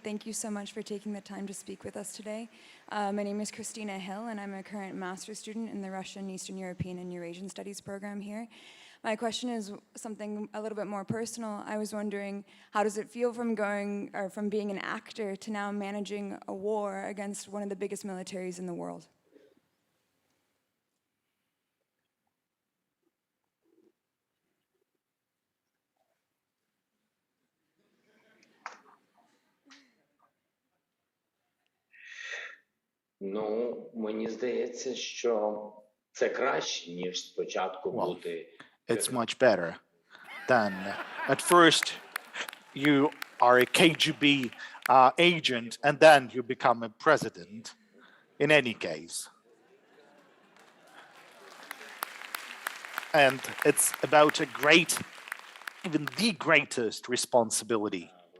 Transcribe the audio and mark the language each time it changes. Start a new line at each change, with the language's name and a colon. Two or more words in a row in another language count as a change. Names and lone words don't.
English: Thank you so much for taking the time to speak with us today. My name is Christina Hill, and I'm a current master's student in the Russian, Eastern European, and Eurasian Studies program here. My question is something a little bit more personal. I was wondering, how does it feel from being an actor to now managing a war against one of the biggest militaries in the world?
Ukrainian: Ну, мені здається, що це краще, ніж спочатку
English: Well,
Ukrainian: бути.
English: It's much better than at first you are a KGB agent and then you become a president. In any case. And it's about a great, even the greatest responsibility.